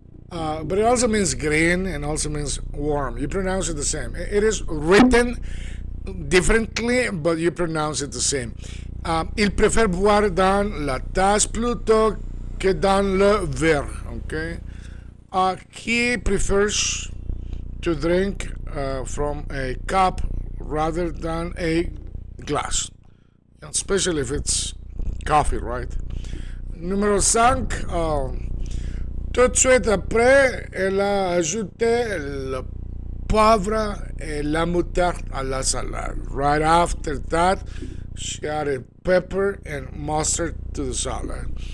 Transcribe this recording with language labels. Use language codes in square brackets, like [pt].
[en] But it also means green and also means warm. You pronounce it the same. It is written differently, but you pronounce it the same. [fr] Il préfère boire dans la tasse plutôt que dans le verre. [en] Okay? He prefers to drink from a cup rather than a glass, especially if it's coffee, right? [fr] Numéro 5, tout de suite après, elle a ajouté le poivre et la moutarde à la salade. [en] Right after that, she added pepper and mustard to the salad.